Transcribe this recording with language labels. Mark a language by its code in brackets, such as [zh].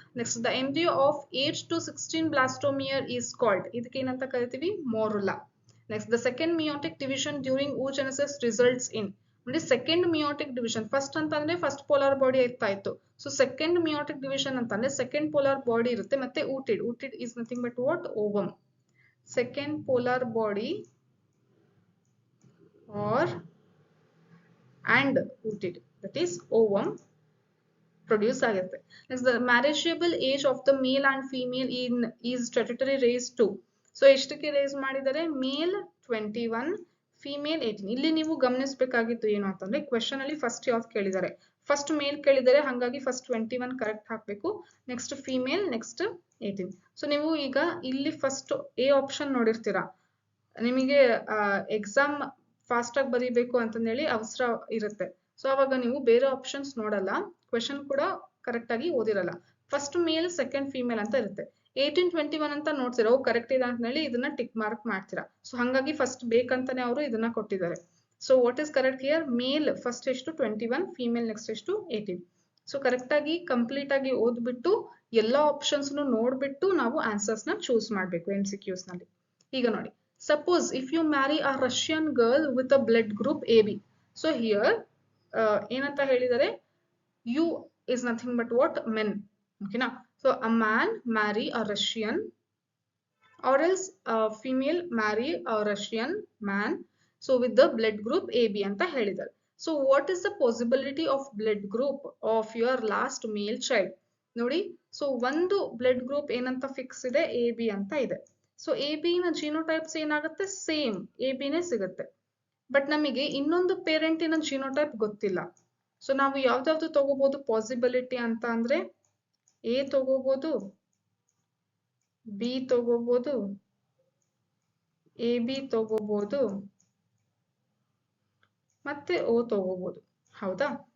[en] next the embryo of 8 to 16 blastomere is called, [kn] ಇದಕ್ಕೆ ಏನಂತ ಕರಿತೀವಿ, [en] Morula. Next the second meiotic division during oogenesis results in, ನೋಡಿ second meiotic division, first ಅಂತಂದ್ರೆ first polar body [kn] ಇರ್ತಾ ಇತ್ತು. [en] so second meiotic division ಅಂತಂದ್ರೆ second polar body [kn] ಇರುತ್ತೆ, ಮತ್ತೆ [en] Ootid is nothing but what, ovum. Second polar body or and ooted, that is ovum produce ಆಗುತ್ತೆ. Next the marriageable age of the male and female in is statutory raised to, so [kn] ಎಷ್ಟಕ್ಕೆ race ಮಾಡಿದ್ದಾರೆ, [en] Male 21, female 18. [kn] ಇಲ್ಲಿ ನೀವು ಗಮನಿಸಬೇಕಾಗಿತ್ತು ಏನು ಅಂತಂದ್ರೆ question ಅಲ್ಲಿ first ಯಾವ್ದು ಕೇಳಿದ್ದಾರೆ, ಫಸ್ಟ್ ಮೇಲ್ ಕೇಳಿದ್ದಾರೆ, ಹಾಗಾಗಿ ಫಸ್ಟ್ 21 ಕರೆಕ್ಟ್ ಹಾಕ್ಬೇಕು, ನೆಕ್ಸ್ಟ್ ಫಿಮೇಲ್, ನೆಕ್ಸ್ಟ್ 18. ಸೊ ನೀವು ಈಗ ಇಲ್ಲಿ ಫಸ್ಟ್ ಎ ಆಪ್ಷನ್ ನೋಡಿರ್ತೀರಾ, ನಿಮಗೆ ಎಕ್ಸಾಮ್ ಫಾಸ್ಟ್ ಆಗಿ ಬರೀಬೇಕು ಅಂತಂದೇಳಿ ಅವಸರ ಇರುತ್ತೆ. ಸೊ ಅವಾಗ ನೀವು ಬೇರೆ ಆಪ್ಷನ್ಸ್ ನೋಡಲ್ಲ, ಕ್ವೆಶ್ಚನ್ ಕೂಡ ಕರೆಕ್ಟ್ ಆಗಿ ಓದಿರಲ್ಲ. ಫಸ್ಟ್ ಮೇಲ್, ಸೆಕೆಂಡ್ ಫಿಮೇಲ್ ಅಂತ ಇರುತ್ತೆ. 18, 21 ಅಂತ ನೋಡ್ತೀರಾ, ಕರೆಕ್ಟ್ ಇದೆ ಅಂತ ಹೇಳಿ ಇದನ್ನ ಟಿಕ್ ಮಾರ್ಕ್ ಮಾಡ್ತೀರಾ. ಸೊ ಹಾಗಾಗಿ ಫಸ್ಟ್ ಬೇಕಂತಾನೆ ಅವರು ಇದನ್ನ ಕೊಟ್ಟಿದ್ದಾರೆ. [en] so what is correct here, [kn] mail first ಎಷ್ಟು 21, ಫಿಮೇಲ್ ನೆಕ್ಸ್ಟ್ ಎಷ್ಟು 18. ಸೊ ಕರೆಕ್ಟ್ ಆಗಿ ಕಂಪ್ಲೀಟ್ ಆಗಿ ಓದ್ಬಿಟ್ಟು ಎಲ್ಲಾ ಆಪ್ಷನ್ಸ್ ನೋಡ್ಬಿಟ್ಟು ನಾವು ಆನ್ಸರ್ಸ್ ನ ಚೂಸ್ ಮಾಡ್ಬೇಕು MCQs ನಲ್ಲಿ. ಈಗ ನೋಡಿ, [en] suppose if you marry a Russian girl with a blood group AB. So here [kn] ಏನಂತ ಹೇಳಿದರೆ, [en] you is nothing but what, men. Okay na. So a man marry a Russian or else a female marry a Russian man. So with the blood group AB [kn] ಅಂತ ಹೇಳಿದ್ದಾರೆ. [en] So what is the possibility of blood group of your last male child? [kn] ನೋಡಿ, so ಒಂದು blood group ಏನಂತ fix ಇದೆ, AB ಅಂತ ಇದೆ. So A B ನ ಜಿನೋಟೈಪ್ಸ್ ಏನಾಗುತ್ತೆ, ಸೇಮ್ ಎ ಬಿನೇ ಸಿಗುತ್ತೆ. ಬಟ್ ನಮಗೆ ಇನ್ನೊಂದು ಪೇರೆಂಟಿನ ಜಿನೋಟೈಪ್ ಗೊತ್ತಿಲ್ಲ. ಸೊ ನಾವು ಯಾವ್ದಾವ್ದು ತಗೋಬಹುದು ಪಾಸಿಬಿಲಿಟಿ ಅಂತ ಅಂದ್ರೆ, ಎ ತಗೋಬಹುದು, ಬಿ ತಗೋಬಹುದು, ಎ ಬಿ ತಗೋಬಹುದು, ಮತ್ತೆ ಓ ತಗೋಬಹುದು. ಹೌದಾ.